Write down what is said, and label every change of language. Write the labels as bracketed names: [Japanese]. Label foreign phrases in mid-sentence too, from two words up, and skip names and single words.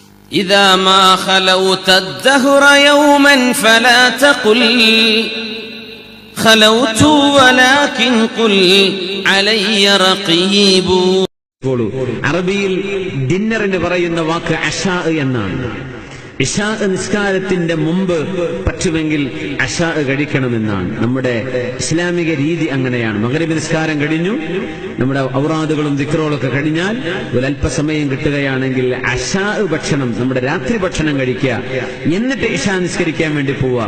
[Arabic] إذا ما خلوت الدهر يوما فلا تقل خلوت ولكن قل علي رقيب. [Malayalam] അറബിയിൽ ഡിന്നറിന് പറയുന്ന വാക്ക് അശാ എന്നാണ്. ഇശാ നിസ്കാരത്തിന്റെ മുമ്പ് പറ്റുമെങ്കിൽ അശാ കഴിക്കണമെന്നാണ്. നമ്മുടെ ഇസ്ലാമിക രീതി അങ്ങനെയാണ്. മഗ്രിബ് നിസ്കാരം കഴിഞ്ഞു, നമ്മുടെ ഔറാദുകളും ദിക്റുകളൊക്കെ കഴിഞ്ഞാൽ ഒരല്പസമയം കിട്ടുകയാണെങ്കിൽ അശാ ഭക്ഷണം, നമ്മുടെ രാത്രി ഭക്ഷണം കഴിക്കുക, എന്നിട്ട് ഇശാ നിസ്കരിക്കാൻ വേണ്ടി പോവുക.